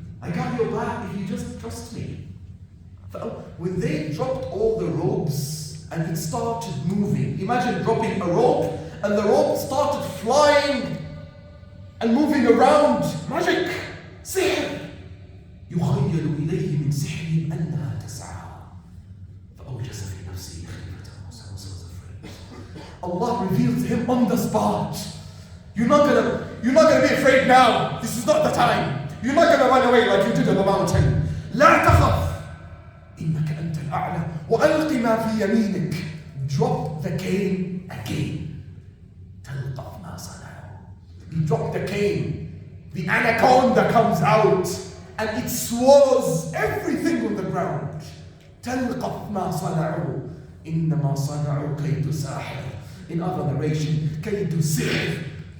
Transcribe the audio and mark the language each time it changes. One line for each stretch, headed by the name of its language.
English: I got your back if you just trust me. When they dropped all the ropes and it started moving, imagine dropping a rope and the rope started flying and moving around. Magic! Sihr!
Arabic: يخيل إليه من سحرهم أنها تسعى فأوجس في نفسه خيفة موسى.
English: Musa was afraid. Allah revealed to him on the spot. You're not gonna be afraid now. This is not the time. You're not gonna run away like you did on the mountain.
Arabic: لا تخف إنك أنت الأعلى وألق ما في يمينك.
English: Drop the cane again.
Arabic: تلقف ما صنعوا.
English: You drop the cane. The anaconda comes out and it swallows everything on the ground.
Arabic: تلقف ما صنعوا إنما صنعوا كيد ساحر.
English: In other narration,
Arabic: كيد سحر.